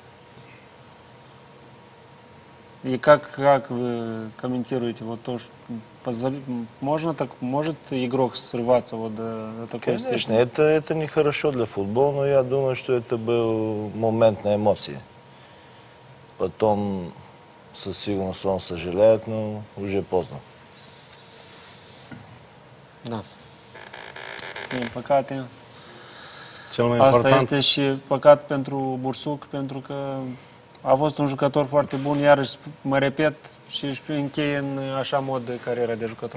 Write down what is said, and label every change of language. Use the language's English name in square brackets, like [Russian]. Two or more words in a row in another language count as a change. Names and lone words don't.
[Russian] И как вы комментируете вот то, что можно так, может игрок срываться вот до такой степени? Конечно, это нехорошо для футбола, но я думаю, что это был момент на эмоции. Потом, [Bulgarian] со сигурностью, [Russian] он сожалеет, но уже поздно. [Romanian] Da. Din păcate, Cel mai asta important... este și păcat pentru Bursuc, pentru că a fost un jucător foarte bun, iarăși mă repet, și își încheie în așa mod cariera de jucător.